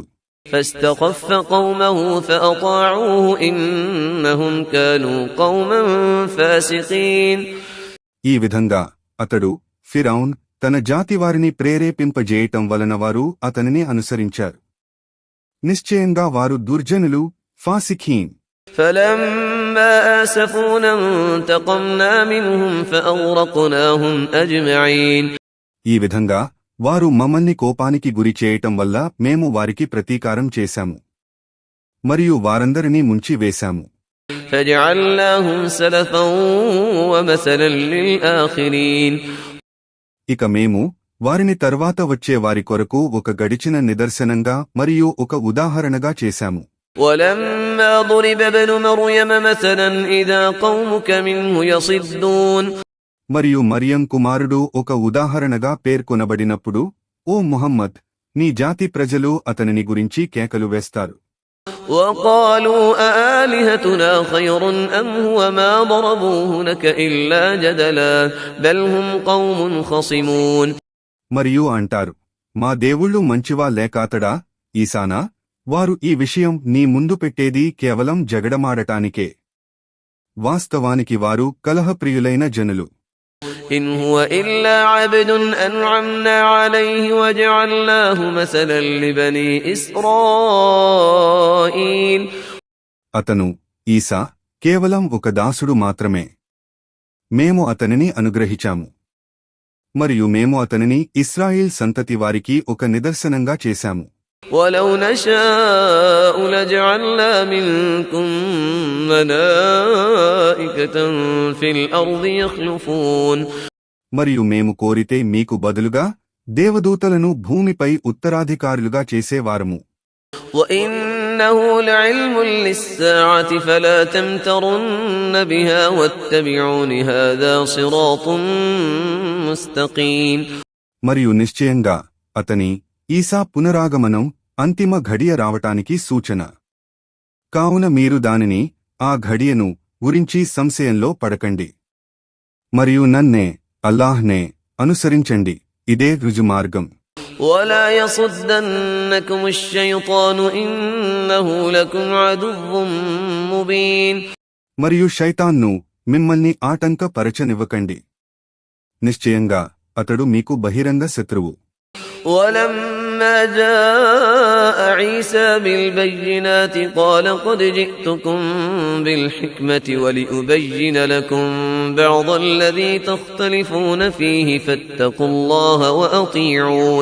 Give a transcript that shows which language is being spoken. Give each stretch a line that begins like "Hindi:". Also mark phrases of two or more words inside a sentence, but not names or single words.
Arabic: فاستخف قومه فأطاعوه إنهم كانوا قوما فاسقين.
Telugu: ఈ విధంగా అతడు ఫిరౌన్ తన జాతివారిని ప్రేరేపింపజేయటం వలన వారు అతనిని అనుసరించారు. నిశ్చయంగా వారు దుర్జనులు, ఫాసిఖీన్.
Arabic: فلما آسفونا انتقمنا منهم فأغرقناهم أجمعين.
Telugu: ఈ విధంగా వారు మమ్మల్ని కోపానికి గురి చేయటం వల్ల మేము వారికి ప్రతీకారం చేశాము మరియు వారందరినీ ముంచి వేశాము.
Arabic: فجعلناهم سلفا ومثلا للآخرين.
Telugu: ఇక మేము వారిని తర్వాత వచ్చే వారి కొరకు ఒక గడిచిన నిదర్శనంగా మరియు ఒక ఉదాహరణగా చేశాము.
Arabic: ولما ضرب ابن مريم مثلا إذا قومك منه يصدون.
Telugu: మరియు మరియం కుమారుడు ఒక ఉదాహరణగా పేర్కొనబడినప్పుడు, ఓ ముహమ్మద్, నీ జాతి ప్రజలు అతనిని గురించి కేకలు వేస్తారు.
Arabic: وقالوا أآلهتنا خير أم هو ما ضربوه لك إلا جدلا بل هم قوم خصمون.
Telugu: మరియు అంటారు, మా దేవుళ్ళు మంచివా లేక అతడా, ఈసానా? వారు ఈ విషయం నీ ముందు పెట్టేది కేవలం జగడమాడటానికే. వాస్తవానికి వారు కలహప్రియులైన జనులు.
Arabic: إن هو إلا عبد أنعمنا عليه وجعلناه مثلا لبني إسرائيل.
Telugu: అతను, ఈసా, కేవలం ఒక దాసుడు మాత్రమే. మేము అతనిని అనుగ్రహించాము మరియు మేము అతనిని ఇశ్రాయేల్ సంతతి వారికి ఒక నిదర్శనంగా చేశాము.
Arabic: ولو نشاء لجعلنا منكم ملائكة في الأرض يخلفون.
Telugu: మరియు మేము కోరితే మీకు బదులుగా దేవదూతలను భూమిపై ఉత్తరాధికారులుగా చేసేవారము.
Arabic: وإنه لعلم للساعة فلا تمترن بها واتبعون هذا صراط مستقيم.
Telugu: మరియు నిశ్చయంగా అతని, ఈసా పునరాగమనం అంతిమ ఘడియ రావటానికి సూచన. కావున మీరు దానిని, ఆ ఘడియను గురించి సంశయంలో పడకండి. మరియు నన్నే, అల్లాహ్నే అనుసరించండి. ఇదే రుజుమార్గం.
Arabic: ولا يصدنكم الشيطان إنه لكم عدو مبين.
Telugu: మరియు శైతాన్ను మిమ్మల్ని ఆటంకపరచనివ్వకండి. నిశ్చయంగా అతడు మీకు బహిరంగ శత్రువు.
Arabic: ولما جاء عيسى بالبينات قال قد جئتكم بالحكمة ولأبين لكم بعض الذي تختلفون فيه فاتقوا الله وأطيعون.